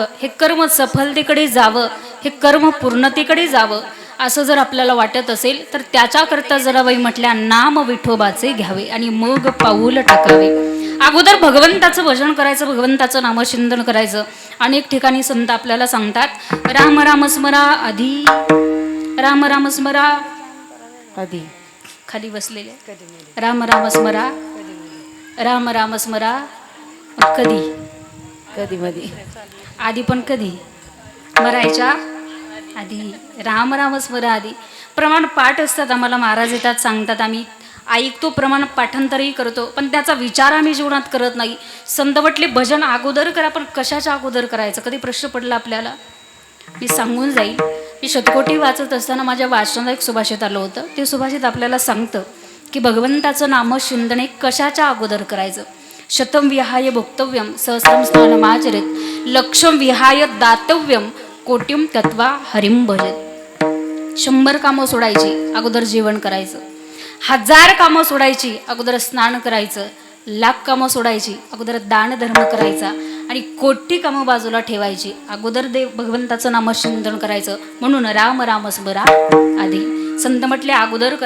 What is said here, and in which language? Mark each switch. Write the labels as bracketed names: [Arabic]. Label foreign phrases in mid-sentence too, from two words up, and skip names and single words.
[Marathi] हे कर्म सफलतेकडे जावं, हे कर्म पूर्णतेकडे जावं असं जर आपल्याला वाटत असेल तर त्याच्याकरता जनाबाई म्हटल्या नाम विठोबाचे घ्यावे आणि मग पाऊल टाकावे. अगोदर भगवंताचं भजन करायचं, भगवंताचं नामचिंतन करायचं. अनेक ठिकाणी संत आपल्याला सांगतात राम राम स्मरा आधी, राम राम स्मरा आधी, खाली बसलेले, राम राम स्मरा, राम राम स्मरा. कधी कधी मधी, आधी पण कधी मरायच्या आधी राम राम स्मरा आधी. प्रमाण पाठ असतात आम्हाला महाराज येतात सांगतात, आम्ही ऐकतो, प्रमाण पाठांतरही करतो, पण त्याचा विचार आम्ही जीवनात करत नाही. संत म्हटले भजन अगोदर करा, पण कशाच्या अगोदर करायचं. कधी प्रश्न पडला आपल्याला, मी सांगून जाईल. मी शतकोटी वाचत असताना माझ्या वाचनात एक सुभाषित आलं होतं. ते सुभाषित आपल्याला सांगतं की भगवंताचं नामचिंतन कशाच्या अगोदर करायचं. [Sanskrit] शतम विहाय भोक्तव्यम सहस्रम स्नानमाचरेत लक्षम विहाय दातव्यम कोटिम तत्वा हरिम भजत. [Marathi] 100 कामं सोडायची अगोदर जेवण करायचं, 1000 कामं सोडायची अगोदर स्नान करायचं, 1,00,000 कामं सोडायची अगोदर दान धर्म करायचा आणि कोटी कामं बाजूला ठेवायची अगोदर भगवंताचं नामचिंतन करायचं. म्हणून राम राम स्मरा आधी. संत म्हटले अगोदर करा.